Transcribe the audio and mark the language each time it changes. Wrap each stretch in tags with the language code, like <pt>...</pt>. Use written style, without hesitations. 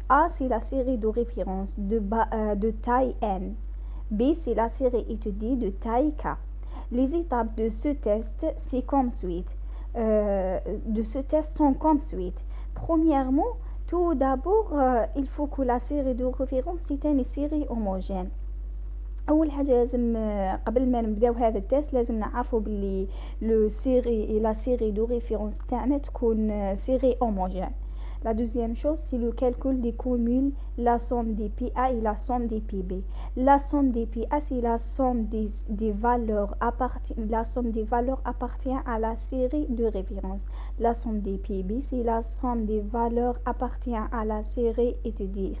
<fr>A, c'est la série de référence de taille N. B, c'est la série étudiée de taille K. Les étapes de ce test, c'est comme suite. De ce test sont comme suite. Premièrement, tout d'abord, il faut que la série de référence c'est une série homogène.</fr> <ar>اول حاجه لازم قبل ما نبداو هذا التست لازم نعرفوا باللي</ar> <fr>la série de référence</fr> <ar>تاعنا تكون</ar> <fr>série homogène. La deuxième chose, c'est le calcul des cumuls, la somme des PA et la somme des PB. La somme des PA, c'est la somme des valeurs appartient à la série de référence. La somme des PB, c'est la somme des valeurs appartient à la série étudiée.</fr>